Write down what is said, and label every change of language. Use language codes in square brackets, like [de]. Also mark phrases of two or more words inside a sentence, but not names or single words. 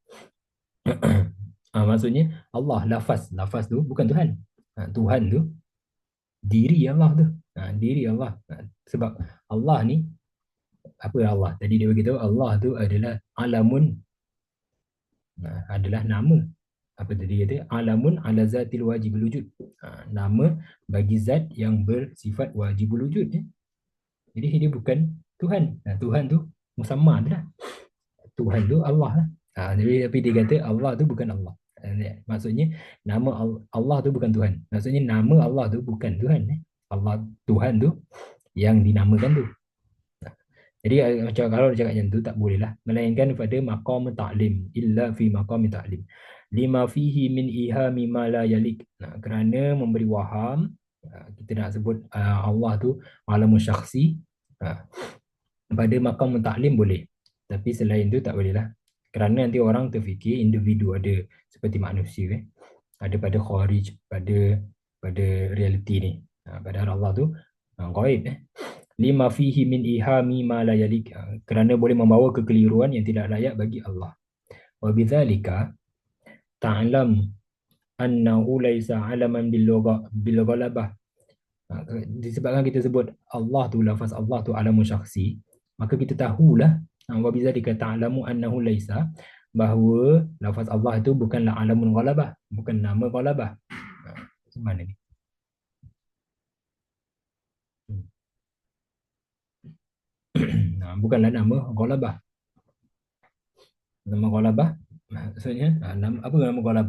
[ms] Maksudnya Allah, lafaz tu bukan Tuhan. Tuhan tu diri Allah tu. Diri Allah. Sebab Allah ni, apa Allah? Tadi dia beritahu Allah tu adalah alamun, adalah nama. Apa tadi kata? [ar] علم على ذات واجب الوجود. [ms] Nama bagi zat yang bersifat [ar] واجب الوجود. [ms] Jadi dia bukan Tuhan. Tuhan tu musamma tu lah. Tuhan tu Allah lah. Jadi tapi dia kata Allah tu bukan Allah. Maksudnya nama Allah tu bukan Tuhan. Maksudnya nama Allah tu bukan Tuhan. Allah Tuhan tu yang dinamakan tu. Jadi macam kalau dia cakap macam tu tak boleh lah. Melainkan pada [ar] مقام تعليم. إلا في مقام تعليم. لما فيه من إيهام ما لا يليق. [ms] Kerana memberi waham, kita nak sebut Allah tu [ar] علم شخصي. [ms] Pada [ar] مقام تعليم [ms] boleh. Tapi selain tu tak boleh lah. Kerana nanti orang terfikir individu ada seperti manusia. Ada pada khawarij, pada realiti ni. Padahal Allah tu ghaib. [ar] لما فيه من إيهام ما لا يليق. [ms] Kerana boleh membawa kekeliruan yang tidak layak bagi Allah. [ar] وبذلك تعلم أنه ليس علما بالغلبة. [ms] Disebabkan kita sebut Allah tu, lafaz Allah tu [ar] علم شخصي, [ms] maka kita tahulah [ar] وبذلك تعلم أنه ليس, [ms] bahawa lafaz Allah itu bukanlah [ar] علم غلبة, [ms] bukan nama ghalabah. Mana ni? Bukanlah nama ghalabah. Nama ghalabah maksudnya nama, apa nama ghalabah?